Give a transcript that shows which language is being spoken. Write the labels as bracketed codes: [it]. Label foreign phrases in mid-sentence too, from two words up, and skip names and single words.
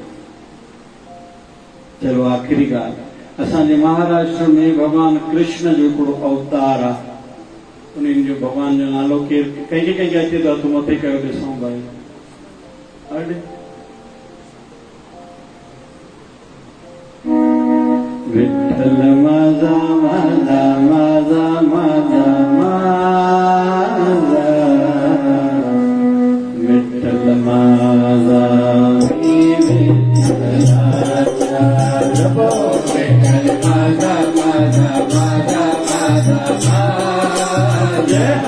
[sd] चलो आख़िरी ॻाल्हि असांजे महाराष्ट्र में भगवान कृष्ण जो हिकिड़ो अवतार आहे उन्हनि जो भगवान जो नालो केरु कंहिंखे कंहिंखे अचे थो हथ मथे कयो ॾिसूं भाई अॾे [mr] विठ्ठल माझा माझा माझा माझा माझा विठ्ठल माझा मी विठ्ठलाचा जपो विठ्ठल माझा माझा माझा माझा माझा